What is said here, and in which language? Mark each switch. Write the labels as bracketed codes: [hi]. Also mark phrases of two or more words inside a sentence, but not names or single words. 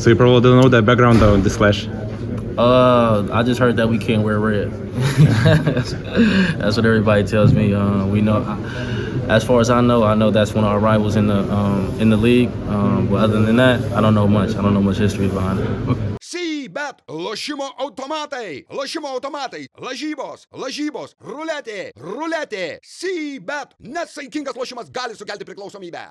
[en] So you probably don't know the background of this clash. I just heard that we can't wear red. That's what everybody tells me. We know. As far as I know that's one of our rivals in the league. But other than that, I don't know much. I don't know much history behind it. [lt] See bet lošimo automatai, lažybos, ruletė, bet nesaikingas lošimas gali sukelti priklausomybę.